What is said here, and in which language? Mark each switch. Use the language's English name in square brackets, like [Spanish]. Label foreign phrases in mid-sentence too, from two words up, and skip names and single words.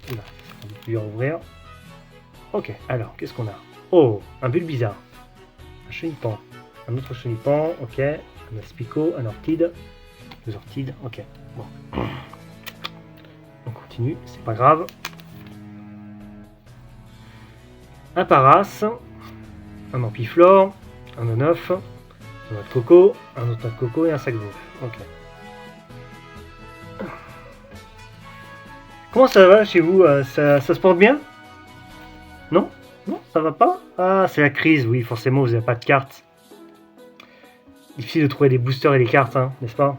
[French] Là, on va pouvoir ouvrir. Ok. Alors, qu'est-ce qu'on a? Oh, un Bulbizarre, un Chenipan, un autre Chenipan. Ok. Un Aspico, un Orchide, 2 Orchides. Ok. Bon. On continue. C'est pas grave. Un Paras, un Ampiflore, un Oneuf. Un autre coco, et un sac d'eau. Ok. Comment ça va chez vous? Ça se porte bien? Non? Non, ça va pas? Ah, c'est la crise, oui, forcément, vous n'avez pas de cartes. Difficile de trouver des boosters et des cartes, hein, n'est-ce pas?